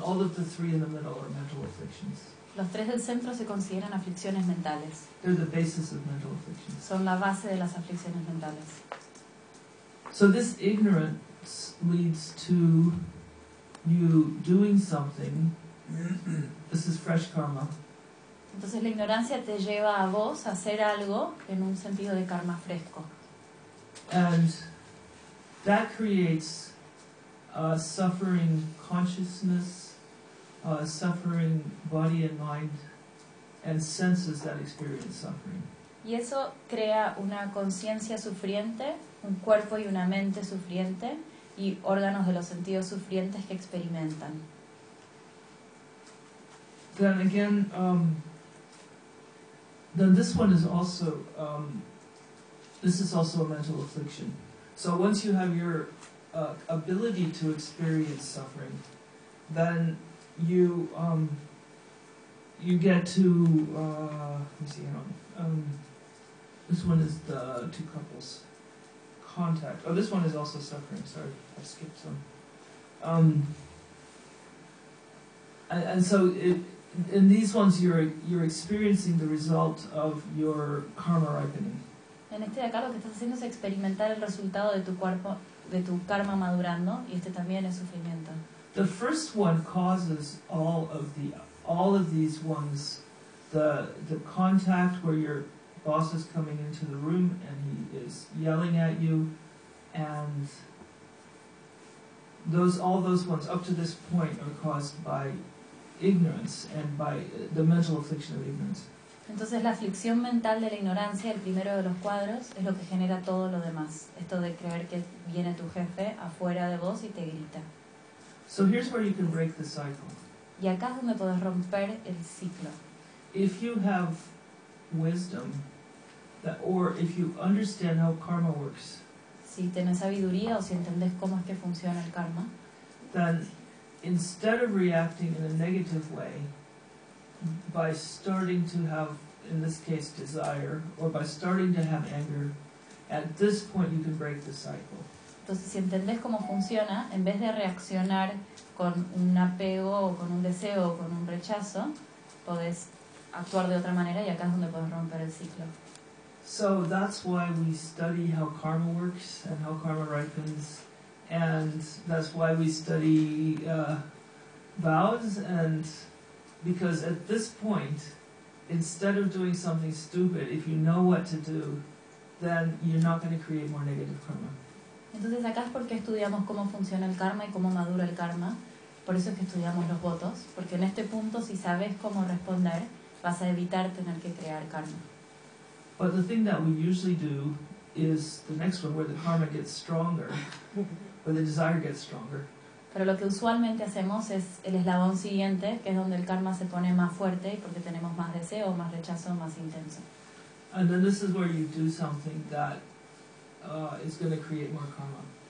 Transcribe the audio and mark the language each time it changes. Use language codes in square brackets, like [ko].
[en] All of the three in the middle are mental afflictions. [es] Los tres del centro se consideran aflicciones mentales. [en] They're the basis of mental afflictions. [es] Son la base de las aflicciones mentales. [en] So this ignorance leads to you doing something. This is fresh karma. [es] Entonces la ignorancia te lleva a vos a hacer algo en un sentido de karma fresco. [en] And that creates suffering consciousness, suffering body and mind, and senses that experience suffering. [es] Y eso crea una conciencia sufriente, un cuerpo y una mente sufriente, y órganos de los sentidos sufrientes que experimentan. [en] Then again, then this one is also, this is also a mental affliction. So once you have your ability to experience suffering, then you get to, let me see, hang on. This one is the two couples' contact. Oh, this one is also suffering. Sorry, I skipped some. And so, in these ones, you're experiencing the result of your karma ripening. [es] En este de acá, lo que estás haciendo es experimentar el resultado de tu cuerpo, de tu karma madurando, y este también es sufrimiento. [en] The first one causes all of these ones, the contact where your boss is coming into the room and he is yelling at you, and all those ones up to this point are caused by ignorance and by the mental affliction of ignorance. [es] Entonces la aflicción mental de la ignorancia, el primero de los cuadros, es lo que genera todo lo demás. Esto de creer que viene tu jefe afuera de vos y te grita. [en] So here's where you can break the cycle. [es] Y acá es donde podés romper el ciclo. [en] If you have wisdom, that, or if you understand how karma works. [es] Si tenés sabiduría o si entendés cómo es que funciona el karma. [en] Then, instead of reacting in a negative way, by starting to have, in this case, desire, or by starting to have anger, at this point you can break the cycle. [es] Entonces, si entendés cómo funciona, en vez de reaccionar con un apego o con un deseo o con un rechazo, podés actuar de otra manera y acá es donde podés romper el ciclo. [en] So that's why we study how karma works and how karma ripens, and that's why we study vows, and because at this point, instead of doing something stupid, if you know what to do, then you're not going to create more negative karma. [es] Entonces acá es porque estudiamos cómo funciona el karma y cómo madura el karma. Por eso es que estudiamos los votos, porque en este punto, si sabes cómo responder, vas a evitar tener que crear karma. [en] But the thing that we usually do is the next one, where the karma gets stronger, where the desire gets stronger. [es] Pero lo que usualmente hacemos es el eslabón siguiente, que es donde el karma se pone más fuerte porque tenemos más deseo, más rechazo, más intenso. [en] And then this is where you do something that is going to create more karma.